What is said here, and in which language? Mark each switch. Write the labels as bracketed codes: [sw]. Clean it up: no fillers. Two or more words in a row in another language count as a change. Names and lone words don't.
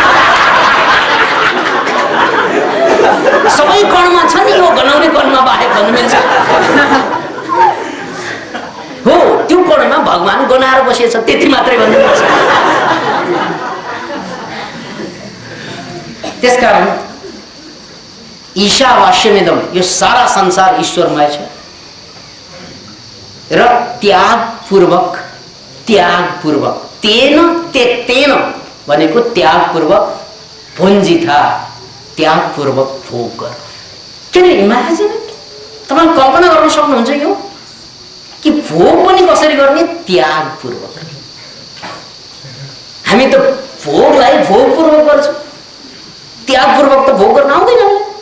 [ne] सबै कणमा छ नि, यो गनाउने कणमा बाहेक भन्नु मिल्छ हो, त्यो कणमा भगवान गनाएर बसेछ, त्यति मात्रै भन्नु मिल्छ। त्यसकारण ईशावास्यमिदं, यो सारा संसार ईश्वरमय छ र त्यागपूर्वक, त्यागपूर्वक, [sa] तेन त्यक्तेन [ne] भनेको त्यागपूर्वक, भुञ्जिता त्यागपूर्वक भोग गर। किन इमेजिन, तपाईँ कल्पना गर्न सक्नुहुन्छ यो कि भोग पनि कसरी गर्ने? त्यागपूर्वक। हामी त भोगलाई भोगपूर्वक गर्छौँ, त्यागपूर्वक त भोग गर्न आउँदैन।